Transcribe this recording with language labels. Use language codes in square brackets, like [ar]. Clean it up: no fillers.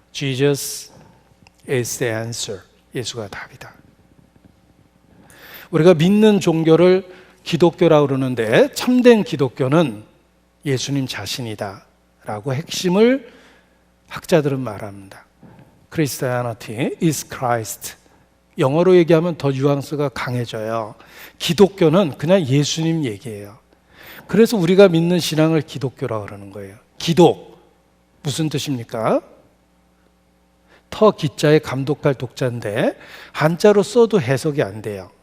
[en] Jesus is the answer. [ko] 예수가 답이다. 우리가 믿는 종교를 기독교라고 그러는데, 참된 기독교는 예수님 자신이다 라고 핵심을 학자들은 말합니다. [en] Christianity is Christ. [ko] 영어로 얘기하면 더 뉘앙스가 강해져요. 기독교는 그냥 예수님 얘기예요. 그래서 우리가 믿는 신앙을 기독교라고 그러는 거예요. 기독, 무슨 뜻입니까? 터 기자에 감독할 독자인데 한자로 써도 해석이 안 돼요.